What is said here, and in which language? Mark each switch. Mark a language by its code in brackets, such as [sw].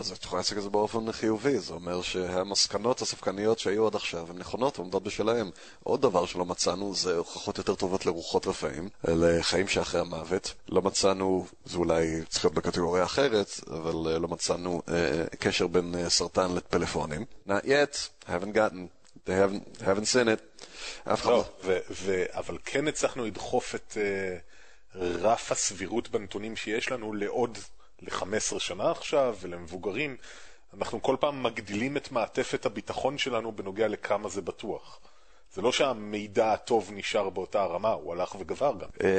[he] זה יכולה להציג את זה באופן חיובי. זה אומר שהמסקנות הספקניות שהיו עד עכשיו הן נכונות ועומדות בשלהם. עוד דבר שלא מצאנו זה הוכחות יותר טובות לרוחות רפאים, לחיים שאחרי המוות. לא מצאנו, זה אולי צריך להיות בקטגוריה אחרת, אבל לא מצאנו קשר בין סרטן לפלאפונים. [en] Not yet, haven't gotten, haven't seen it. [he] לא, אבל כן הצלחנו לדחוף את רף הסבירות בנתונים שיש לנו לעוד ל-15 שנה עכשיו ולמבוגרים. אנחנו כל פעם מגדילים את מעטפת הביטחון שלנו בנוגע לכמה זה בטוח. זה לא שהמידע הטוב נשאר באותה הרמה, הוא הלך וגבר גם.